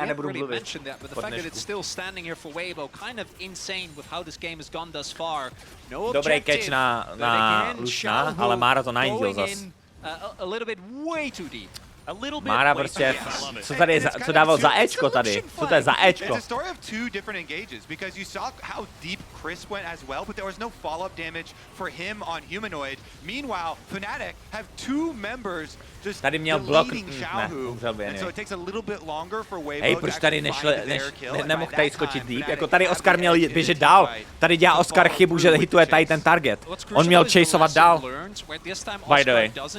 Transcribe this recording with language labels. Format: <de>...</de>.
<en>We haven't really mentioned that, but the fact that it's still standing here for Weibo, kind of insane with how this game has gone thus far.</en> <cs>No dobrý catch na Lushna, ale Mára to najížděl zas.</cs> <en>A little bit way too deep.</en> <cs>Mára prostě, co dával za Ečko tady? Co to je za Ečko?</cs> <en>It's a story of two different engages, because you saw how deep Chris went as well, but there was no follow-up damage for him on Humanoid. Meanwhile, Fnatic have 2 members just</en> <cs>tady měl blok,</cs> <en>and so it takes a little bit longer for Weibo.</en> <cs>Hej, proč tady nemohl tady skočit deep? Jako tady Oscar měl běžet dál. Tady dělá Oscar chybu, že hituje tady ten target. On měl chaseovat dál.</cs> <en>By the way.</en>